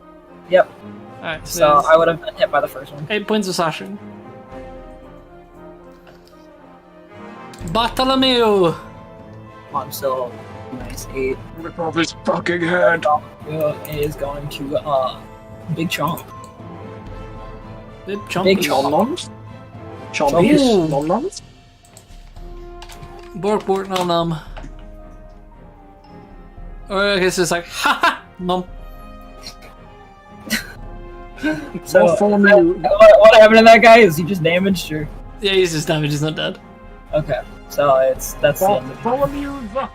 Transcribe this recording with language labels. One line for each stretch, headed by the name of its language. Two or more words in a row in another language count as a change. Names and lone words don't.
English: Yep. Alright, So I would have been hit by the first one. 8 points of slashing. Bartholomew! I'm still nice 8. Rip off his fucking head. Is going to big chomp. Big chomp. Big chomp. Nom-noms? Chompies? Ooh. Nom-noms? Bork, nom. Or I guess it's like, ha nom. So Bartholomew. what happened to that guy? Is he just damaged or? Yeah, he's just damaged, he's not dead. Okay. So that's the end of it. Bartholomew the